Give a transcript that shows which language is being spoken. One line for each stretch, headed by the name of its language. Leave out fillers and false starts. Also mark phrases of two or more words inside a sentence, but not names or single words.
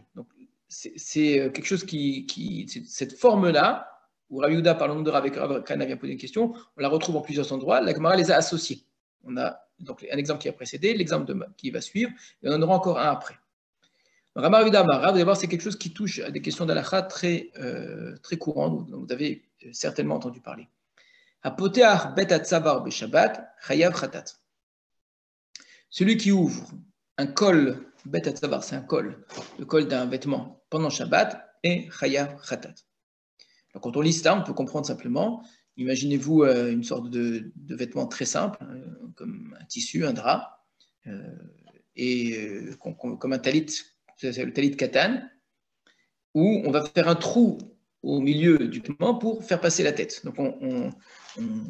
French: Donc, c'est quelque chose cette forme-là, où Rav Yehuda parle au nom de Rav et Rav Kahana vient poser une question, on la retrouve en plusieurs endroits, la Gemara les a associés. On a donc un exemple qui a précédé, l'exemple qui va suivre, et on en aura encore un après. Ramar Vidamar, vous allez voir, c'est quelque chose qui touche à des questions d'halakha très courantes, dont vous avez certainement entendu parler.
Hebrew: הפותח בית הצוואר בשבת, חייב חטאת.
French: Celui qui ouvre un col,
Hebrew: בית הצוואר,
French: c'est un col, le col d'un vêtement pendant Shabbat, est
Hebrew: חייב חטאת.
French: Alors, quand on lit ça, on peut comprendre simplement, imaginez-vous une sorte de vêtement très simple, comme un tissu, un drap, comme un talit. C'est le
Hebrew: טלית קטן,
French: où on va faire un trou au milieu du vêtement pour faire passer la tête.